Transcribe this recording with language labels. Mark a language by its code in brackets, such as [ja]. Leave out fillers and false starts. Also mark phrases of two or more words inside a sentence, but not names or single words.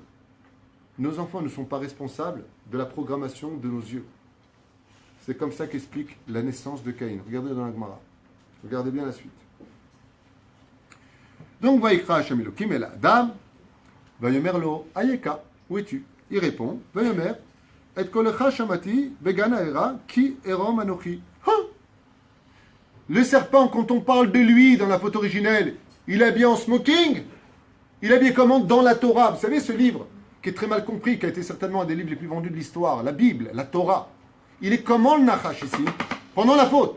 [fr] Nos enfants ne sont pas responsables de la programmation de nos yeux. C'est comme ça qu'explique la naissance de Caïn. Regardez dans la Gemara. Regardez bien la suite. Donc, [he] ויקרא השם אלוקים אל אדם ויאמר לו איכה. [fr] Où es-tu? Il répond, [he] ויאמר את קולך שמעתי בגן ואירא כי עירום אנכי. [fr] Le serpent, quand on parle de lui dans la photo originelle, il est habillé en smoking. Il est habillé comment? Dans la Torah. Vous savez, ce livre, qui est très mal compris, qui a été certainement un des livres les plus vendus de l'histoire, la Bible, la Torah. Il est comment le Nachash ici? Pendant la faute.